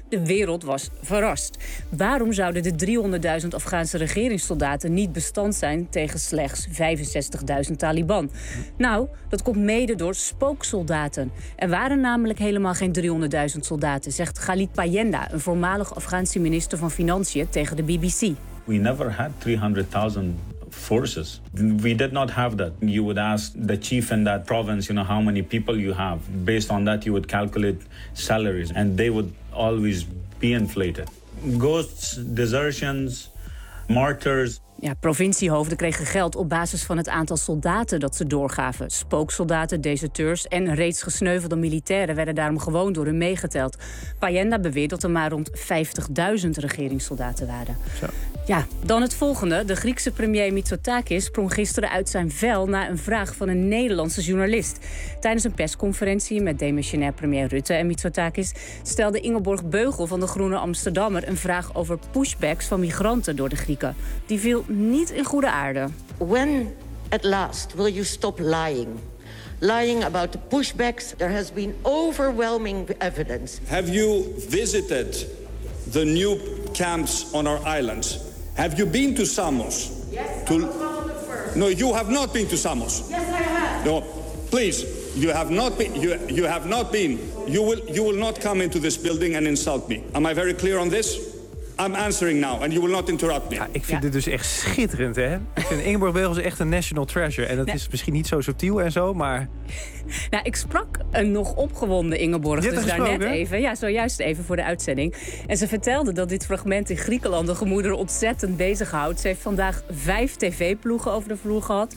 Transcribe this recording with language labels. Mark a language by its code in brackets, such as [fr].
[nl] De wereld was verrast. Waarom zouden de 300.000 Afghaanse regeringssoldaten niet bestand zijn tegen slechts 65.000 Taliban? Nou, dat komt mede door spooksoldaten. Er waren namelijk helemaal geen 300.000 soldaten, zegt Khalid Payenda, een voormalig Afghaanse minister van Financiën, tegen de BBC. [en] We never had 300.000 forces. We did not have that. You would ask the chief in that province, you know, how many people you have. Based on that, you would calculate salaries. And they would always be inflated. Ghosts, desertions, martyrs. [nl] Ja, provinciehoofden kregen geld op basis van het aantal soldaten dat ze doorgaven. Spooksoldaten, deserteurs en reeds gesneuvelde militairen werden daarom gewoon door hun meegeteld. Payenda beweert dat er maar rond 50.000 regeringssoldaten waren. Zo. Ja, dan het volgende. De Griekse premier Mitsotakis sprong gisteren uit zijn vel na een vraag van een Nederlandse journalist. Tijdens een persconferentie met demissionair premier Rutte en Mitsotakis stelde Ingeborg Beugel van de Groene Amsterdammer een vraag over pushbacks van migranten door de Grieken. Die viel niet in goede aarde. [en] When at last will you stop lying? Lying about the pushbacks, there has been overwhelming evidence. Have you visited the new camps on our islands? Have you been to Samos? Yes, to... I was one of the first. No, you have not been to Samos. Yes, I have. No, please, you have not been. You have not been. You will not come into this building and insult me. Am I very clear on this? I'm answering now and you will not interrupt me. [nl] Ja, ik vind dit dus echt schitterend, hè? Ik vind Ingeborg Beugel echt een [en] national treasure. [nl] En dat is misschien niet zo subtiel en zo, maar... Nou, ik sprak een nog opgewonden Ingeborg. Dus daar net even, ja, zojuist even voor de uitzending. En ze vertelde dat dit fragment in Griekenland de gemoeder ontzettend bezighoudt. Ze heeft vandaag 5 tv-ploegen over de vloer gehad.